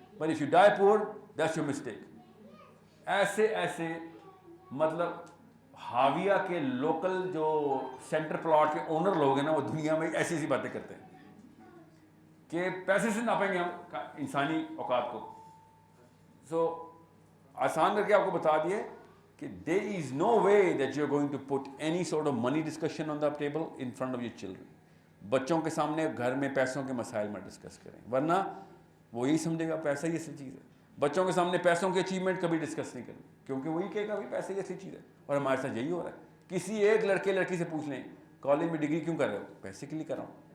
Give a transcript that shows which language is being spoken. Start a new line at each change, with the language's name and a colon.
English: But if you die poor, that's your mistake.
Urdu: ایسے مطلب حاویہ کے لوکل جو سینٹر پلاٹ کے اونر لوگ ہیں نا وہ دنیا میں ایسی ایسی باتیں کرتے ہیں کہ پیسے سے ناپیں گے ہم انسانی اوقات کو. سو آسان کر کے آپ کو بتا دیے کہ
English: there is no way that you are going to put any sort of money discussion on the table in front of your children.
Urdu: بچوں کے سامنے گھر میں پیسوں کے مسائل میں ڈسکس کریں, ورنہ وہ یہی سمجھے گا پیسہ ہی ایسی چیز ہے. بچوں کے سامنے پیسوں کی اچیومنٹ کبھی ڈسکس نہیں کریں, کیونکہ وہی کہے گا پیسہ ہی ایسی چیز ہے. اور ہمارے ساتھ یہی ہو رہا ہے. کسی ایک لڑکی سے پوچھ لیں کالج میں ڈگری کیوں کر رہے ہو, پیسے کے لیے کر رہا ہوں.